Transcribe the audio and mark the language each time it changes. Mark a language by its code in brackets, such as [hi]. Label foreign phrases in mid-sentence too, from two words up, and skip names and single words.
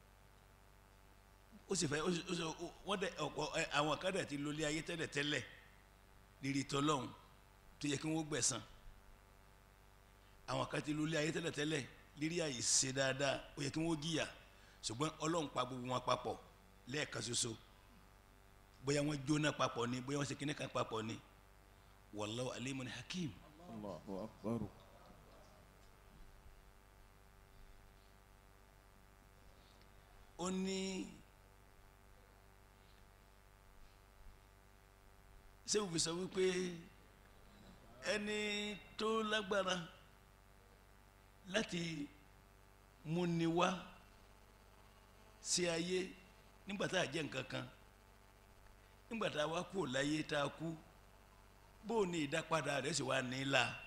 [yo] ó sì fẹ́ wọ́n dẹ̀ ọ̀pọ̀ àwọn kan dẹ̀ ti lólé ayé tẹ́lẹ̀ lérí tọ́lọ́hún tó yẹ kí wọ́n gbẹ̀san àwọn kan ti lólé ayé tẹ́lẹ̀ lérí àìṣe dáadáa ó yẹ kí wọ́n jìyà ṣùgbọ́n Ọlọ́run pa gbogbo wọn papọ̀ lẹ́ẹ̀kan ṣoṣo bóyá wọ́n jóná papọ̀ ni bóyá wọ́n ṣe kíní kan papọ̀ ni [ar] والله عليم حكيم. الله أكبر. [yo] ó ní sẹ́wọ̀n fi sọ wípé ẹni tó lágbára láti múni wá sí ayé nígbà tá a jẹ́ nǹkan kan nígbà tá a wá kú láyé tá a kú bó ní ìdápadà rẹ̀ sì wá nílà.